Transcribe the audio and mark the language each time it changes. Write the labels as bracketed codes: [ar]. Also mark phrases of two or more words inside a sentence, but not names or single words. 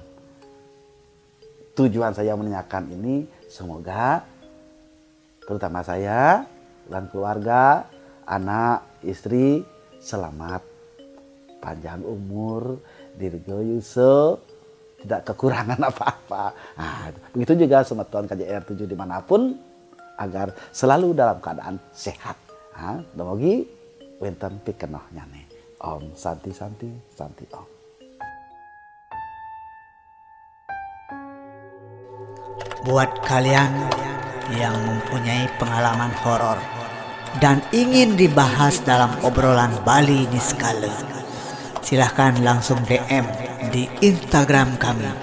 [id] Tujuan saya menanyakan ini, semoga terutama saya dan keluarga, anak, istri selamat, panjang umur, dirgoyuso, tidak kekurangan apa-apa. Begitu juga Semeton KJR 7 dimanapun, agar selalu dalam keadaan sehat. [ban] Damogi wenten pikenohnya nih. [sa] Om Santi Santi Santi Om. [id] Buat kalian yang mempunyai pengalaman horor dan ingin dibahas dalam obrolan Bali Niskala, silahkan langsung DM di Instagram kami